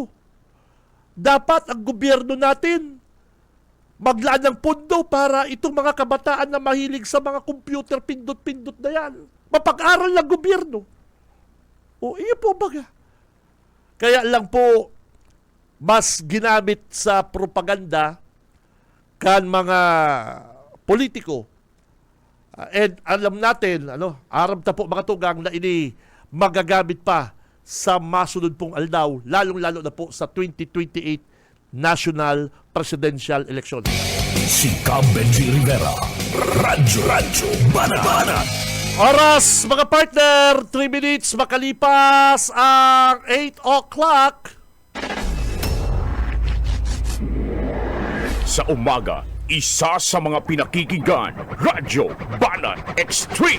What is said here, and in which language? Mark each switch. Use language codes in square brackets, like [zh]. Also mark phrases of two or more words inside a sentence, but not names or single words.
[tl] Dapat ang gobyerno natin maglaan ng pondo para itong mga kabataan na mahilig sa mga computer pindot-pindot na yan. Mapag-aral ng gobyerno. O, iyo po baga. [bik] Kaya lang po, mas ginamit sa propaganda kan mga politiko. And [tl] alam natin, [bik] aram ta po mga tugang na ini magagamit pa sa masunod pong aldaw, lalong-lalo na po sa 2028 National Presidential Election. Si Cam Benji Rivera. Radyo Banat. [tl] Oras, mga partner, 3 minutes makalipas ang 8 o'clock. Sa umaga, isa sa mga pinakikinggan, Radyo Banat Extreme.